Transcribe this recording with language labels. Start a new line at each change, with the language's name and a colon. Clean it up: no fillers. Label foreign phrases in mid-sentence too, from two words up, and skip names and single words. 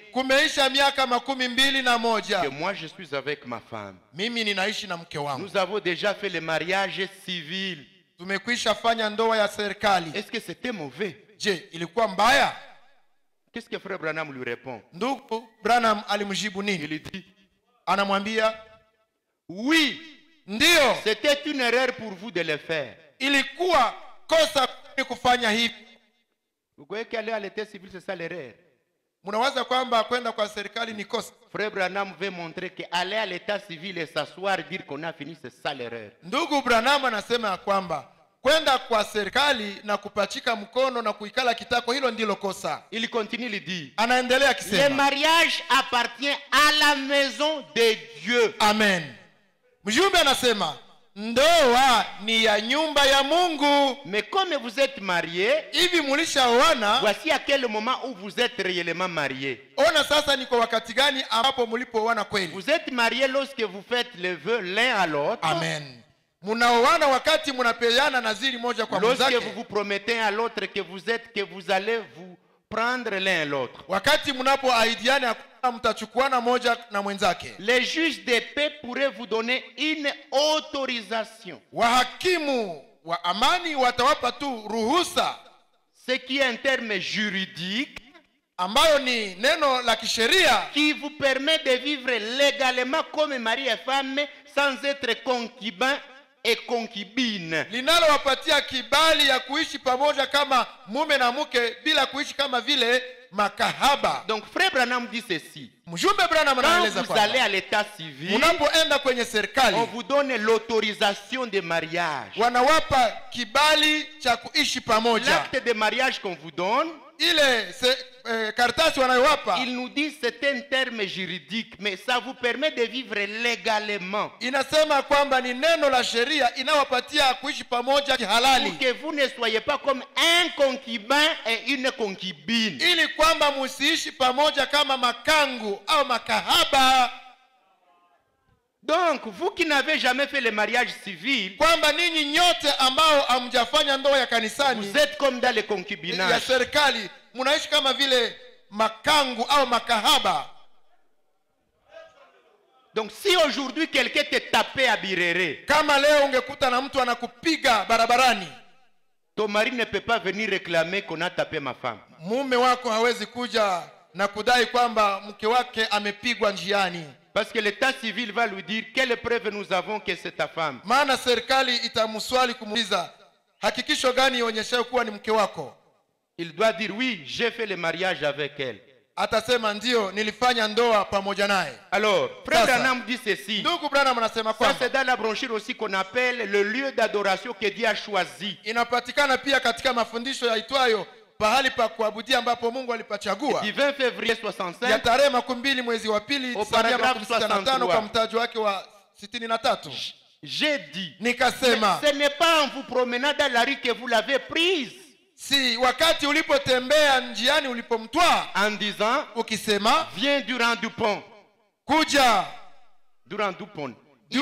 Swahili: kumeisha miaka 21
French: que moi je suis avec ma femme.
Swahili: mimi ninaishi na mke wangu.
French: Nous avons déjà fait le mariage civil.
Swahili: Tumekwisha fanya ndoa ya serikali.
French: Est-ce que c'était mauvais? Je,
Swahili: ilikuwa mbaya?
French: Qu'est-ce que frère Branham lui répond?
Swahili: Ndugu Branham alimjibu
French: Il
Swahili: nini?
French: lui dit,
Swahili: Anamwambia,
French: oui,
Swahili: ndio,
French: c'était une erreur pour vous de le faire.
Swahili: ilikuwa kosa kufanya hivi.
French: Vous voyez qu'aller à l'état civil, c'est ça l'erreur.
Swahili: Mnawaza kwamba kwenda kwa serikali ni kosa?
French: Frère Branham veut montrer qu'aller à l'état civil et s'asseoir, dire qu'on a fini, c'est ça l'erreur.
Swahili: Ndugu Branham anasema ya kwamba kwenda kwa serikali na kupachika mkono na kuikala kitako, hilo ndilo kosa.
French: Il continue, il dit,
Swahili: Anaendelea
French: le
Swahili: akisema,
French: mariage appartient à la maison de Dieu.
Swahili: amen. Mjumbe anasema ndoa ni ya nyumba ya Mungu.
French: Mais comme vous êtes mariés,
Swahili: Hivi mulishaoana?
French: voici à quel moment où vous êtes réellement mariés.
Swahili: Ona sasa ni kwa wakati gani ambapo mlipooana kweli?
French: Vous êtes mariés lorsque vous faites le vœu l'un à l'autre. Amen.
Swahili: Munaoana wakati munapeana naziri moja kwa
French: Lorsque
Swahili: mwenzake.
French: vous vous promettez à l'autre que vous allez vous prendre l'un à l'autre.
Swahili: Wakati mnapoahidiana mtachukuana moja na mwenzake.
French: Les juges de paix pourraient vous donner une autorisation.
Swahili: Wahakimu wa amani watawapa tu ruhusa,
French: Ce qui est un terme juridique
Swahili: ambayo ni neno la kisheria,
French: qui vous permet de vivre légalement comme mari et femme sans être concubin et concubine.
Swahili: linalowapatia kibali ya kuishi pamoja kama mume na mke bila kuishi kama vile makahaba.
French: Donc frère Branham dit ceci.
Swahili: Mjumbe Branham
French: Quand
Swahili: anaeleza
French: vous allez
Swahili: kwamba
French: à l'état civil,
Swahili: unapoenda kwenye serikali
French: on vous donne l'autorisation de mariage.
Swahili: wanawapa kibali cha kuishi pamoja.
French: L'acte de mariage qu'on vous donne,
Swahili: Ile karatasi wanayowapa
French: il nous dit c'est un terme juridique, mais ça vous permet de vivre légalement.
Swahili: inasema kwamba ni neno la sheria inawapatia kuishi pamoja kihalali,
French: Pour que vous ne soyez pas comme un concubin et une concubine.
Swahili: ili kwamba musiishi pamoja kama makangu au makahaba.
French: Donc, vous qui n'avez jamais fait le mariage civil,
Swahili: Kwamba ninyi nyote ambao hamjafanya ndoa ya kanisani
French: vous êtes comme dans le
Swahili: ya
French: concubinage.
Swahili: serikali, mnaishi kama vile makangu au makahaba.
French: Donc, si aujourd'hui quelqu'un te tapait à Birere,
Swahili: Kama leo ungekuta na mtu anakupiga barabarani,
French: ton mari ne peut pas venir réclamer qu'on a tapé ma femme.
Swahili: mume wako hawezi kuja na kudai kwamba mke wake amepigwa njiani,
French: Parce que l'état civil va lui dire quelle preuve nous avons que c'est ta femme.
Swahili: maana serikali itamswali kumuuliza hakikisho gani ionyeshayo kuwa ni mke wako?
French: Il doit dire oui, j'ai fait le mariage avec elle.
Swahili: Atasema ndio, nilifanya ndoa pamoja naye.
French: Alors, Frère
Swahili: Sasa,
French: Branham dit ceci.
Swahili: ndugu Branham anasema
French: Ça,
Swahili: kwamba
French: c'est dans la brochure aussi qu'on appelle le lieu d'adoration que Dieu a choisi.
Swahili: inapatikana pia katika mafundisho yaitwayo pahali pa kuabudia ambapo Mungu alipachagua.
French: Du 20 février
Swahili: Ya 65, tarehe 12 mwezi wa pili
French: Au paragraphe
Swahili: 1965 kwa mtajo wake wa 63.
French: j'ai dit,
Swahili: Nikasema
French: ce n'est pas en vous promenant dans la rue que vous l'avez prise,
Swahili: si wakati ulipotembea njiani ulipomtwaa
French: en disant,
Swahili: ukisema
French: viens Durand Dupont.
Swahili: kuja.
French: Durand Dupont. Il